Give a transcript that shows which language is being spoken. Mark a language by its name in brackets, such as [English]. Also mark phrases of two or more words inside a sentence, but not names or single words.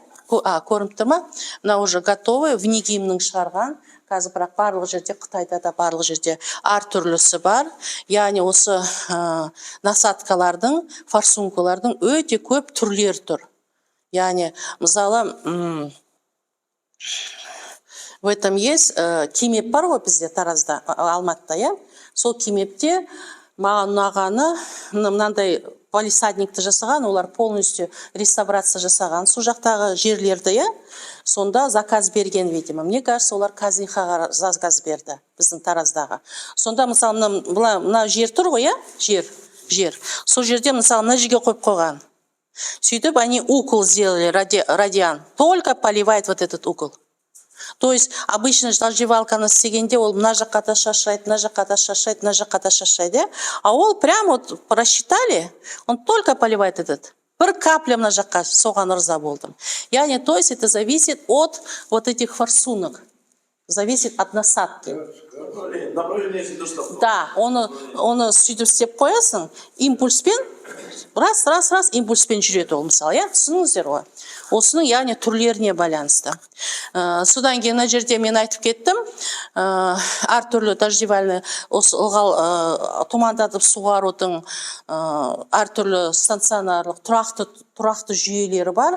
[Kazakh] Көрініп тұр ма? Мынау [Russian] уже готовый, [Kazakh] внегимнің шығарған. қазір бірақ барлық жерде, Қытайда да барлық жерде әртүрлісі бар. Яғни осы насаткалардың, форсункалардың өте көп түрлері тұр. Яғни, мысалы, [Russian] в этом есть [Kazakh] кемеп бар ғой бізде Таразда, Алматыда, иә? Сол кемепте маған ұнағаны мынандай полисадникті жасаған, олар [Russian] полностью реставрация [Kazakh] жасаған сол жақтағы жерлерді, иә? Сонда заказ берген, [Russian] видимо. Мне кажется, [Kazakh] олар Казихаға заказ берді, біздің Тараздағы. Сонда, мысалы, мына жер тұр ғой, иә? Жер. Сол жерде, мысалы, мына жерге қойып қойған. Сөйтіп, [Russian] они укол сделали, радиан. Только поливает вот этот укол. То есть, обычно [Kazakh] заживалканы істегенде, ол мына жаққа да шашырайды, мына жаққа да шашырайды, мына жаққа да шашырайды. [Russian] А ол прям вот рассчитали, он только поливает этот. [Kazakh] Бір капля мына жаққа, соған ырза болдым. Яғни, [Russian] то есть, это зависит от вот этих форсунок. Зависит от насадки. [Kazakh] Да, оны сөйтіп істеп қоясың, импульспен, раз, импульспен жүреді ол, мысалы, иә? Түсініңіздер ғой. Осының, яғни, түрлеріне байланысты. Содан кейін мына жерде мен айтып кеттім, әртүрлі дождевальный, осы ылғал тұмандатып суғарудың әртүрлі станционарлық, тұрақты жүйелері бар.